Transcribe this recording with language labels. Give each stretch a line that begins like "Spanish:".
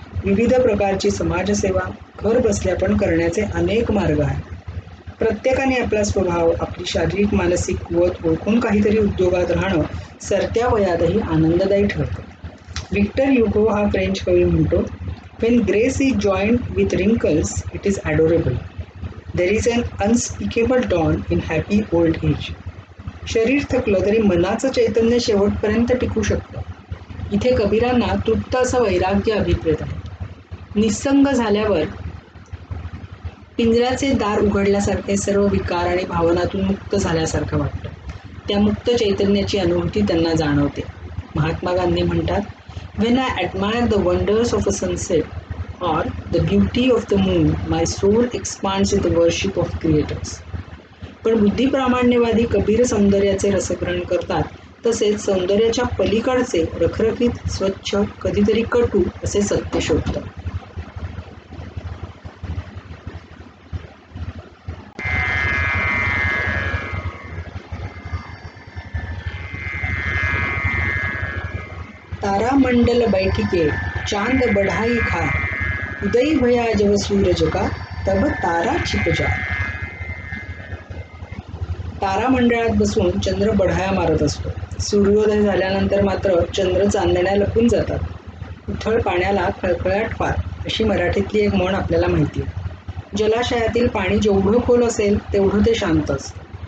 Marathi: विविध प्रकारची समाजसेवा घर बसल्या पण करण्याचे अनेक मार्ग आहेत. प्रत्येकाने आपला स्वभाव, आपली शारीरिक मानसिक कुवत ओळखून काहीतरी उद्योगात राहणं सरत्या वयातही आनंददायी ठरतं.
English: Victor Hugo
Marathi: हा फ्रेंच कवी म्हणतो,
English: When grace is joined with wrinkles it is adorable. There is an unspeakable dawn in happy old age.
Marathi: शरीर थकलं तरी मनाचं चैतन्य शेवटपर्यंत टिकू शकतं. इथे कबीरांना तृप्त असं वैराग्य अभिप्रेत आहे. निस्संग झाल्यावर पिंजऱ्याचे दार उघडल्यासारखे सर्व विकार आणि भावनातून मुक्त झाल्यासारखं वाटतं. त्या मुक्त चैतन्याची अनुभूती त्यांना जाणवते.
English: Mahatma Gandhi
Marathi: म्हणतात,
English: When I admire the wonders of a sunset or the beauty of the moon my soul expands in the worship of creators.
Marathi: पण बुद्धिप्रामाण्यवादी कबीर सौंदर्याचे रसग्रहण करतात, तसेच सौंदर्याच्या पलीकडचे रखरखीत, स्वच्छ, कधीतरी कटू असे सत्य शोधतात.
Hindi: तारामंडल बैठिके चांद बढाई खा, उदय भया जब सूरज का तब तारा छिप जा.
Marathi: तारामंडळात बसून चंद्र बढाया मारत असतो. सूर्योदय झाल्यानंतर मात्र चंद्र चांदण्या लपून जातात. उथळ पाण्याला खळखळाट फार अशी मराठीतली एक म्हण आपल्याला माहिती आहे. जलाशयातील पाणी जेवढं खोल असेल तेवढं ते शांत असतं.